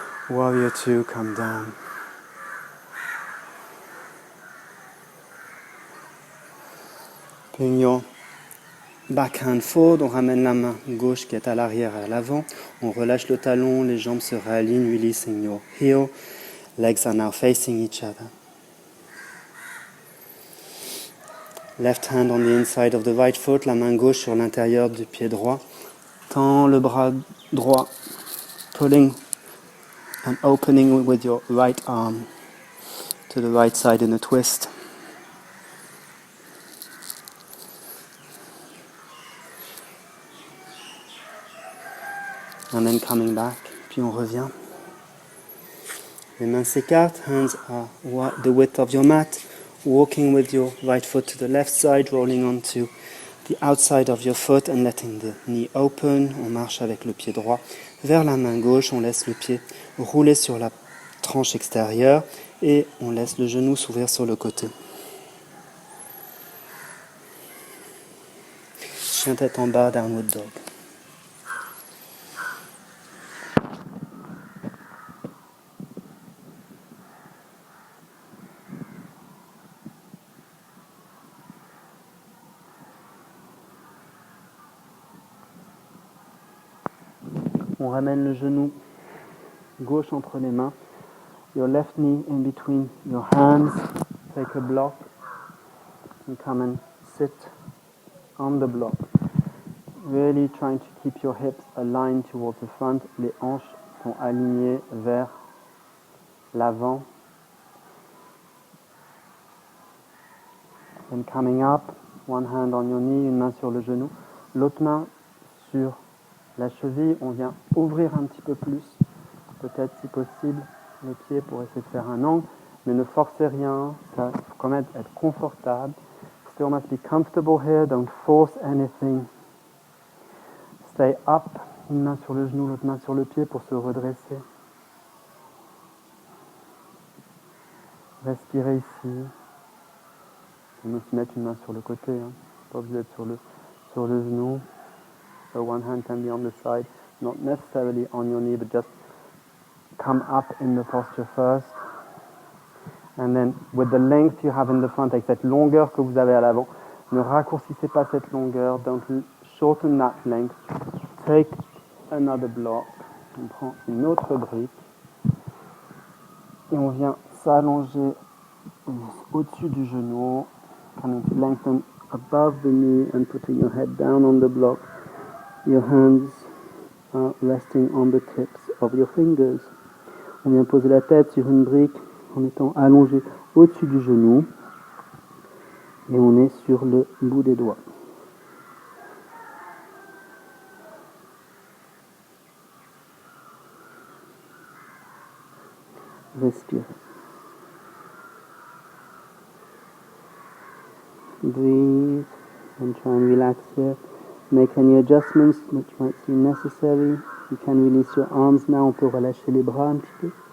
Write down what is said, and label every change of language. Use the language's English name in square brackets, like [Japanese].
[English] Warrior 2, come down. Bring your backhand forward, [French] on ramène la main gauche qui est à l'arrière à l'avant. On relâche le talon, les jambes se réalignent, [English] releasing your heel. Legs are now facing each other. Left hand on the inside of the right foot, [French] la main gauche sur l'intérieur du pied droit. Tends le bras droit, [English] pulling and opening with your right arm to the right side in a twist. And then coming back, [French] puis on revient. Les mains s'écartent, [English] hands are the width of your mat. Walking with your right foot to the left side, rolling onto the outside of your foot and letting the knee open. [French] On marche avec le pied droit vers la main gauche, on laisse le pied rouler sur la tranche extérieure et on laisse le genou s'ouvrir sur le côté. Chien tête en bas, [English] downward dog. [French] On ramène le genou gauche entre les mains. [English] Your left knee in between your hands. Take a block and come and sit on the block. Really trying to keep your hips aligned towards the front. [French] Les hanches sont alignées vers l'avant. [English] And coming up, one hand on your knee, [French] une main sur le genou, l'autre main sur la cheville. On vient ouvrir un petit peu plus, peut-être si possible, les pieds pour essayer de faire un angle, mais ne forcez rien, ça faut quand même être confortable. [English] Still must be comfortable here, don't force anything. Stay up, [French] une main sur le genou, l'autre main sur le pied pour se redresser. Respirez ici. On peut aussi mettre une main sur le côté, hein. Pas obligé d'être sur le genou. [English] So one hand can be on the side, not necessarily on your knee, but just come up in the posture first. And then with the length you have in the front, [French] avec cette longueur que vous avez à l'avant, ne raccourcissez pas cette longueur, [English] don't shorten that length. Take another block. [French] On prend une autre brique et on vient s'allonger au-dessus du genou. [English] Coming to lengthen above the knee and putting your head down on the block. Your hands are resting on the tips of your fingers. [French] On vient poser la tête sur une brique en étant allongé au-dessus du genou et on est sur le bout des doigts. Respire. [English] Breathe and try and relax here. Make any adjustments which might seem necessary. You can release your arms now. [French] On peut relâcher les bras un petit peu.